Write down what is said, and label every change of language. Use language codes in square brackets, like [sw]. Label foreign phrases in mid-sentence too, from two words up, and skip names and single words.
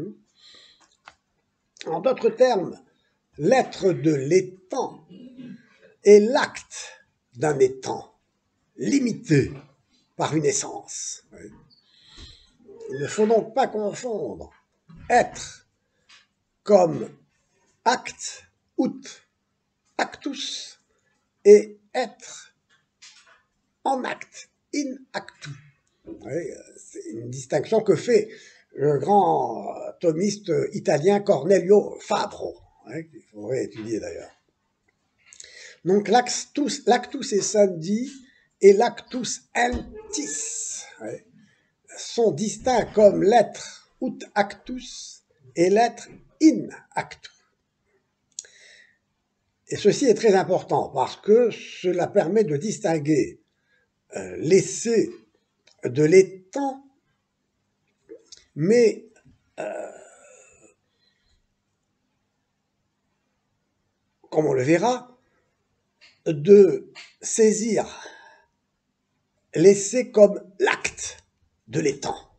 [fr] En d'autres termes, l'être de l'étant est l'acte d'un étant limité par une essence. Il ne faut donc pas confondre être comme acte, [la] ut, actus, [fr] et être en acte, [la] in actu. [fr] C'est une distinction que fait le grand thomiste italien Cornelio Fabro, qu'il faudrait étudier d'ailleurs. Donc l' [la] actus essendi [fr] et l' [la] actus entis [fr] sont distincts comme l'être [la] ut actus [fr] et l'être [la] in actu. [fr] Et ceci est très important parce que cela permet de distinguer l'essai de l'étant, mais comme on le verra, de saisir l'essai comme l'acte de l'étant.